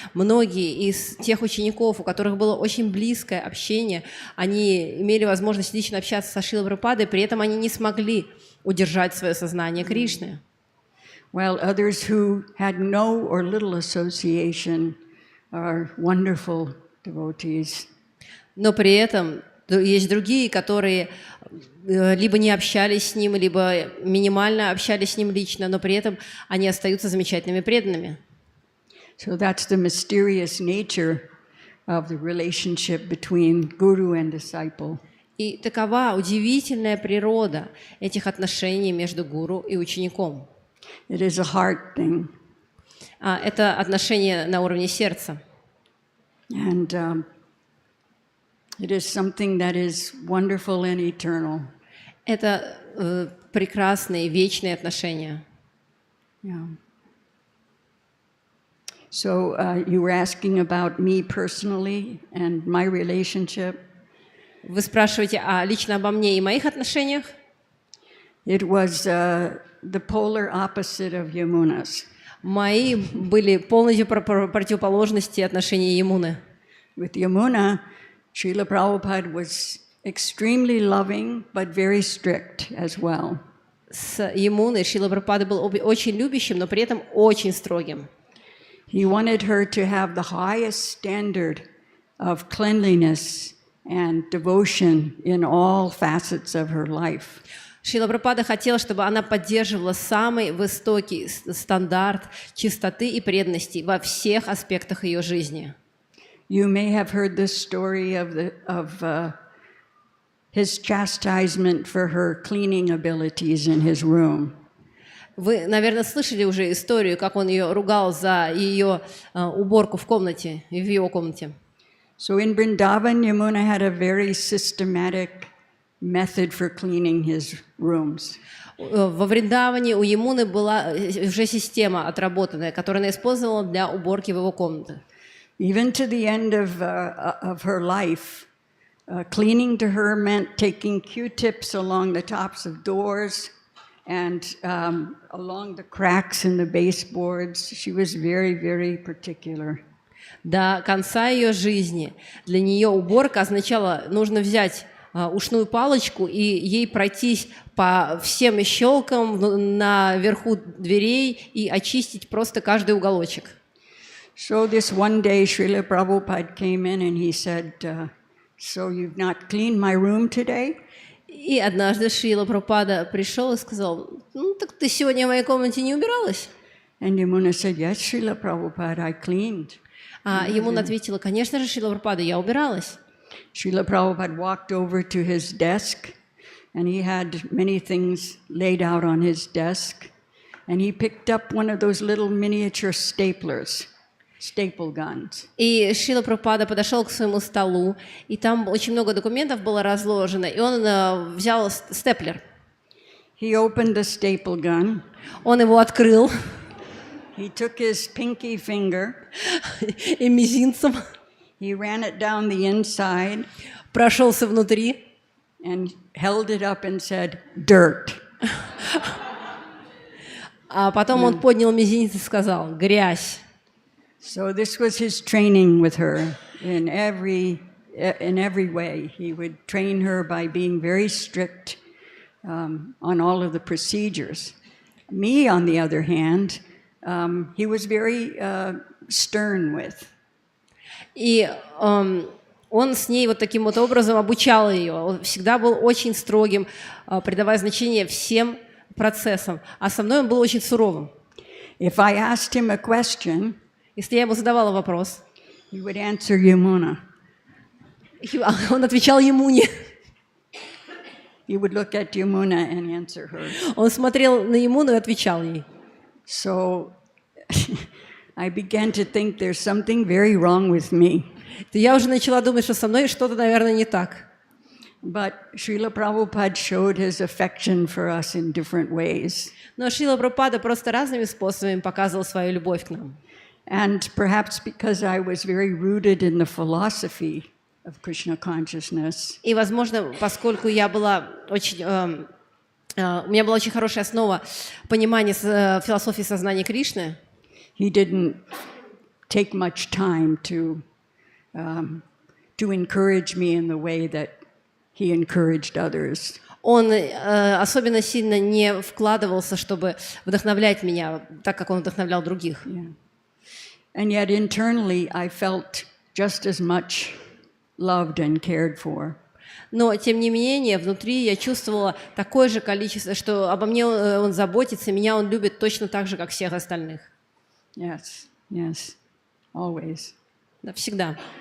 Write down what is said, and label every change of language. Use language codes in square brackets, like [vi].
[ru] Многие из тех учеников, у которых было очень близкое общение, они имели возможность лично общаться со Шрилой Прабхупадой, при этом они не смогли удержать свое сознание Кришны. [en] While others who had no or little association are wonderful devotees. [ru] Но при этом есть другие, которые либо не общались с ним, либо минимально общались с ним лично, но при этом они остаются замечательными преданными. [en] So that's the mysterious nature of the relationship between guru and disciple. [ru] И такова удивительная природа этих отношений между гуру и учеником. [en] It is a heart thing. [ru] Это отношение на уровне сердца. [en] And it is something that is wonderful and eternal. [ru] Это прекрасные, вечные отношения. [en] Yeah. So you were asking about me personally and my relationship. [ru] Вы спрашиваете лично обо мне и моих отношениях? [en] It was the polar opposite of Yamuna's. [ru] Мои были полностью противоположности отношений Ямуны. [en] With Yamuna, Srila Prabhupada was extremely loving, but very strict as well. [ru] С Ямуной Шрила Прабхупада был очень любящим, но при этом очень строгим. [en] He wanted her to have the highest standard of cleanliness and devotion in all facets of her life. [ru] Шрила Прабхупада хотел, чтобы она поддерживала самый высокий стандарт чистоты и преданности во всех аспектах ее жизни. [en] You may have heard this story of his chastisement for her cleaning abilities in his room. [ru] Вы, наверное, слышали уже историю, как он ее ругал за ее уборку в комнате, в его комнате. [en] So in Vrindavan, Yamuna had a very systematic method for cleaning his rooms. [ru] Во Вриндаване у Ямуны была уже система отработанная, которую она использовала для уборки в его комнате. [en] Even to the end of her life, cleaning to her meant taking Q-tips along the tops of doors and along the cracks in the baseboards. She was very, very particular. [ru] До конца ее жизни для нее уборка означала, нужно взять ушную палочку и ей пройтись по всем щелкам наверху дверей и очистить просто каждый уголочек. [en] So this one day, Srila Prabhupada came in and he said, so you've not cleaned my room today? [ru] И однажды Шрила Прабхупада пришел и сказал, ну так ты сегодня в моей комнате не убиралась? [en] And Yamuna said, yes, Srila Prabhupada, I cleaned. [ru] А Ямуна ответила, конечно же, Шрила Прабхупада, я убиралась. [en] Srila Prabhupada walked over to his desk and he had many things laid out on his desk. And he picked up one of those little miniature staplers. Staple guns. [ru] И Шрила Прабхупада подошел к своему столу, и там очень много документов было разложено, и он взял степлер. [en] He opened the staple gun. [ru] Он его открыл. [en] He took his pinky finger. [ru] И мизинцем. [en] He ran it down the inside. [ru] Прошелся внутри. [en] And held it up and said, dirt. [ru] А потом он поднял мизинец и сказал, грязь. [en] So this was his training with her in every way. He would train her by being very strict on all of the procedures. Me, on the other hand, he was very stern with. [ru] И он с ней вот таким вот образом обучал ее. Он всегда был очень строгим, придавая значение всем процессам. А со мной он был очень суровым. [en] If I asked him a question, [ru] если я ему задавала вопрос, [en] he would answer Yamuna. [ru] Он отвечал Ямуне. [en] He would look at Yamuna and answer her. [ru] Он смотрел на Ямуну и отвечал ей. [en] So I began to think there's something very wrong with me. [ru] Я уже начала думать, что со мной что-то, наверное, не так. [en] But Srila Prabhupada showed his affection for us in different ways. [ru] Но Шрила Прабхупада просто разными способами показывал свою любовь к нам. [en] And perhaps because I was very rooted in the philosophy of Krishna consciousness. [ru] И, возможно, поскольку я была очень, у меня была очень хорошая основа понимания философии сознания Кришны. [en] He didn't take much time to encourage me in the way that he encouraged others. [ru] Он особенно сильно не вкладывался, чтобы вдохновлять меня, так как он вдохновлял других. [en] Yeah. And yet internally I felt just as much loved and cared for. [ru] Но, тем не менее, внутри я чувствовала такое же количество, что обо мне он заботится, меня он любит точно так же, как всех остальных. [en] Yes, yes, always. [ru] Да, всегда.